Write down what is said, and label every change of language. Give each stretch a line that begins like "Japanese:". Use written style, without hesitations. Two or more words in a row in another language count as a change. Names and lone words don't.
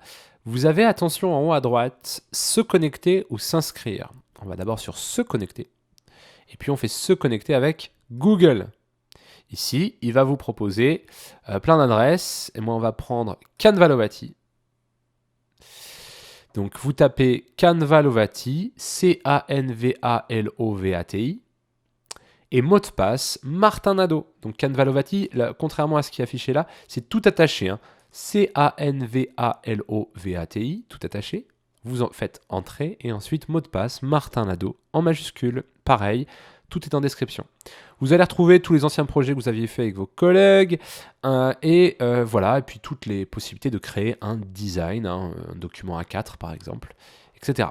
French: Vous avez, attention, en haut à droite, se connecter ou s'inscrire. On va d'abord sur se connecter. Et puis on fait se connecter avec Google. Ici, il va vous proposer plein d'adresses. Et moi, on va prendre Canva Lovati. Donc, vous tapez Canva Lovati, C-A-N-V-A-L-O-V-A-T-I, et mot de passe Martin Nadeau. Donc, Canva Lovati, là, contrairement à ce qui est affiché là, c'est tout attaché. Hein. C-A-N-V-A-L-O-V-A-T-I, tout attaché. Vous en faites entrer et ensuite mot de passe Martin Nadeau en majuscule. Pareil, tout est en description. Vous allez retrouver tous les anciens projets que vous aviez fait avec vos collègues et puis toutes les possibilités de créer un design, un document A4 par exemple, etc.